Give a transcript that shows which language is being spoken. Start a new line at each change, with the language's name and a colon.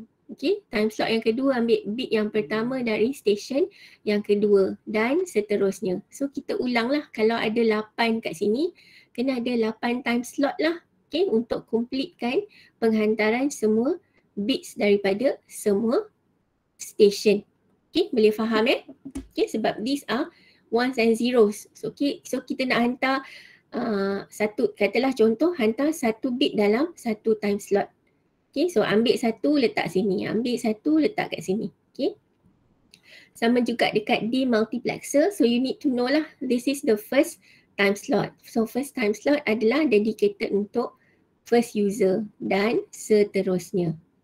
Malay: Okay, time slot yang kedua ambil bit yang pertama dari station yang kedua dan seterusnya. So kita ulang lah, kalau ada 8 kat sini, kena ada 8 time slot lah. Okay, untuk completekan penghantaran semua bits daripada semua station. Okay, boleh faham ya?
English: Okay,
Malay: sebab
English: these are ones and zeros.
Malay: So, okay, so kita nak hantar satu, katalah contoh hantar 1 bit dalam 1 time slot. Okay, so ambil 1 letak sini, ambil 1 letak kat sini. Okay, sama juga dekat demultiplexer.
English: So you need to know
Malay: lah,
English: this is the first time slot. So first time slot
Malay: adalah
English: dedicated
Malay: untuk
English: first user
Malay: dan seterusnya.